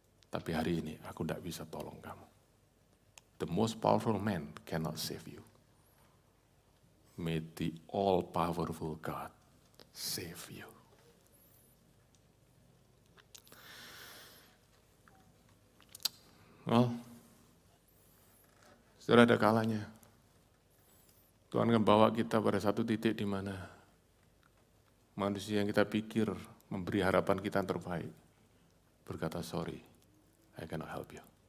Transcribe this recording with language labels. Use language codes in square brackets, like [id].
[id] Tapi hari ini aku tidak bisa tolong kamu. [en] The most powerful man cannot save you. May the all-powerful God save you. [id] Well, sudah ada kalanya. Tuhan akan bawa kita pada satu titik di mana manusia yang kita pikir memberi harapan kita yang terbaik [en] berkata, sorry, I cannot help you.